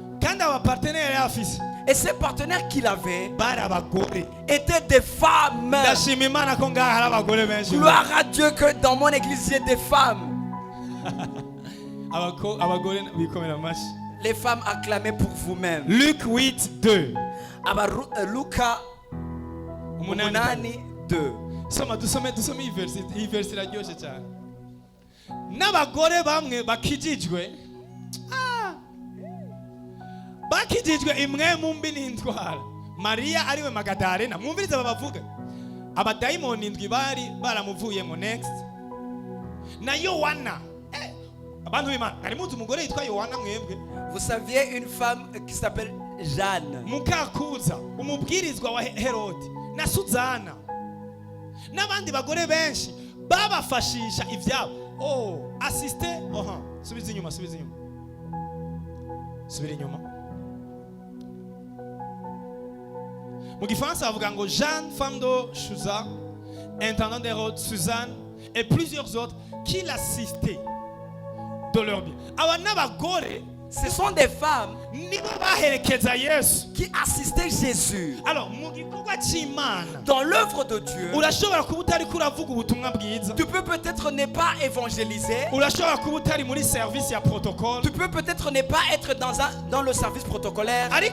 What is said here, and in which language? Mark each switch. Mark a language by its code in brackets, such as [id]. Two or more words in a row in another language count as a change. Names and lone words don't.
[fr] Et ces partenaires qu'il avait étaient des femmes. Gloire à Dieu que dans mon église il y a des femmes. Les femmes, acclamez pour vous-même. Luc 8, 2. [rn] Luka 2. Dusome iyi verse iraryoshe cyane. N'abagore bamwe bakijijwe imwe mu mbi n'indwara. Maria ariwe Magadalena, mwumvirize babavuga. Abadayimoni indwi bari baramuvuyemo. Next. Na Yohana. Abantu b'Imana, ari muzi umugore yitwa Yohana mwebwe? [fr] Vous saviez une femme qui s'appelle Jeanne. [rn] Mukakuza, umubwirizwa wa Herode. Na Suzana. N'abandi bagore benshi babafashisha ivyabo. Assiste. Subiza inyuma. Subira inyuma. Mu Gifaransa bavuga ngo [fr] Jeanne, femme de Chuza, intendant d'Hérode, Suzanne et plusieurs autres qui l'assistaient de leur bien. [rn] Aba n'abagore, [fr] ce sont des femmes qui assistaient Jésus. Alors, dans l'œuvre de Dieu, tu peux peut-être ne pas évangéliser. Tu peux peut-être ne pas être dans le service protocolaire.